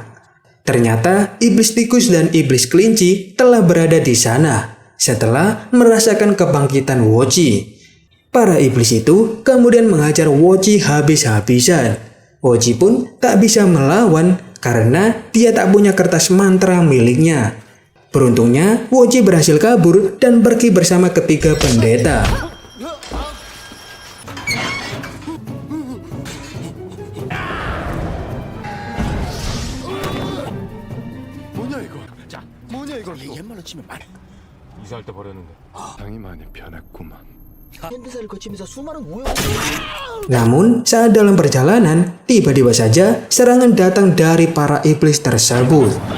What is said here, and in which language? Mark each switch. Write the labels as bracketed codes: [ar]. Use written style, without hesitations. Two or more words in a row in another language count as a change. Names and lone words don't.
[id] Ternyata iblis tikus dan iblis kelinci telah berada di sana setelah merasakan kebangkitan Woji. Para iblis itu kemudian menghajar Woji habis-habisan. Woji pun tak bisa melawan karena dia tak punya kertas mantra miliknya. Beruntungnya, Woji berhasil kabur dan pergi bersama ketiga pendeta. [ko] 옛말로 치면 말. 이사할 때 버렸는데. 당이 많이 변했구만. 현대사를 거치면서 수많은 오염. [id] Namun, saat dalam perjalanan, tiba-tiba saja serangan datang dari para iblis tersebut.